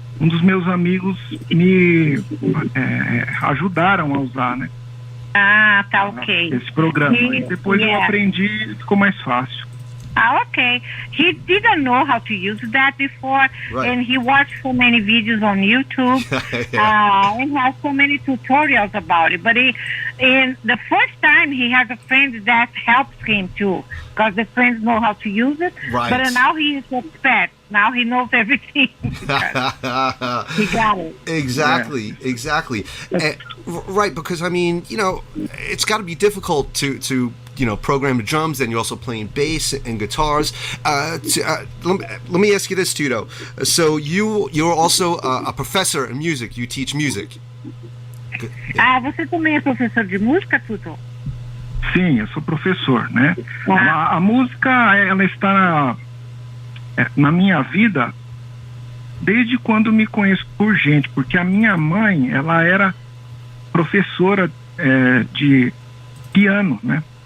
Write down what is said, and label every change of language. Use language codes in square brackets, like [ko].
[pt] Um dos meus amigos me ajudaram a usar, né? Tá ok. Esse programa. E depois eu aprendi e ficou mais fácil. [en] Okay. He didn't know how to use that before, and he watched so many videos on YouTube, and has so many tutorials about it. But in the first time, he has a friend that helps him too, because the friends know how to use it. Right. But now he is expert. Now he knows everything. He got it. Exactly. Right, because I mean, it's got to be difficult to program the drums, and you're also playing bass and guitars. Let me ask you this, Tudo. So you're also a professor in music. You teach music. [pt] Você também é professor de música, Tudo? Sim, eu sou professor, né? A música, ela está na minha vida desde quando me conheço por gente, porque a minha mãe, ela era professora de piano, né?